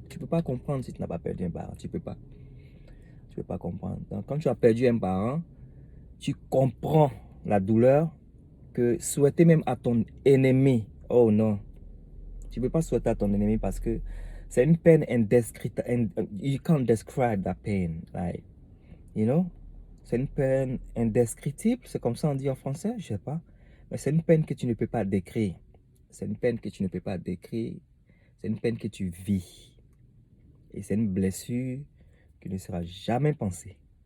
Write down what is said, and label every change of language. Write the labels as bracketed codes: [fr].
[fr] Tu ne peux pas comprendre si tu n'as pas perdu un parent, tu ne peux pas. Tu peux pas comprendre. Donc, quand tu as perdu un parent, tu comprends la douleur que souhaiter même à ton ennemi. Oh non, tu ne peux pas souhaiter à ton ennemi parce que c'est une peine indescriptible. [en] You can't describe that pain, like, you know. [fr] C'est une peine indescriptible, c'est comme ça on dit en français, je sais pas. Mais c'est une peine que tu ne peux pas décrire. C'est une peine que tu ne peux pas décrire. C'est une peine que tu vis. Et c'est une blessure qui ne sera jamais pensée.